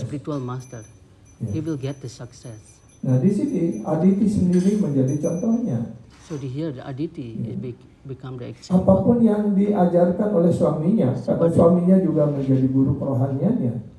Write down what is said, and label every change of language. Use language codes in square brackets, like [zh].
[en] spiritual master, he will get the success. [id] Nah, di sini Aditi sendiri menjadi contohnya. [en] So here the Aditi is become the example. [id] Apapun yang diajarkan oleh suaminya, karena suaminya juga menjadi guru kerohaniannya,